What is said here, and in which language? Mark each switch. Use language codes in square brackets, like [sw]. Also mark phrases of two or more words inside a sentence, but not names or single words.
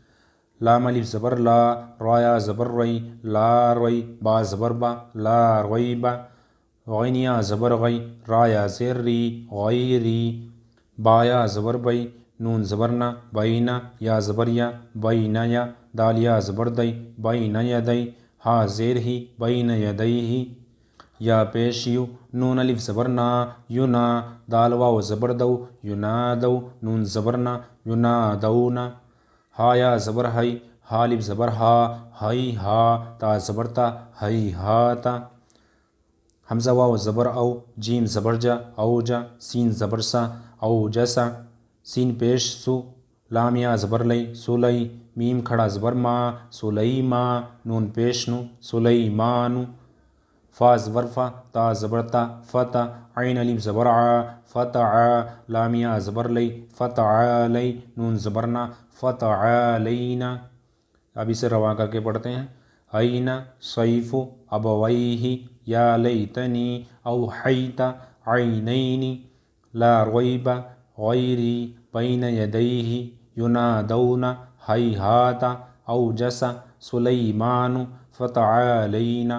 [ur] لام الف زبر لا، را یا زبر رئی، لا رئی، با زبر با، لا ریبا، غین یا زبر غی، را یا زیر ری، غیری، با یا زبر بئی، نون زبر نہ، بینا، یا زبر یا، بینا یا، دال یا زبر دئی، بینا یدئی، ہا زیر ہی، بینا یدئی ہی، یا پیش یو، نون الف زبر نا، یونا، دال واو زبر دو، یونادو، نون زبر نا، یونادونا، ہا یا زبر ہئی، ہا الف زبر ہا ہئی ہا تا زبر تا ہئی ہا تا حمزہ واو زبر او جیم زبر جا او جا سین زبر سا او جسا سین پیش سو لام یا زبر لئی سولی میم کھڑا زبر ما سولی ما نون پیش نو سولی مانو فا زبر فا تا زبر تا فتا عین الف زبر ع فتع لام یا زبر لئی فتع لئی نون زبرنا فتع لینا. اب اسے روا کر کے پڑھتے ہیں. [ar] عین صیف ابویہ یا لیتنی اوحیت عینین لا ریب غیری بین یدیہ ینادون ہیہات اوجس سلیمان فتعالینا.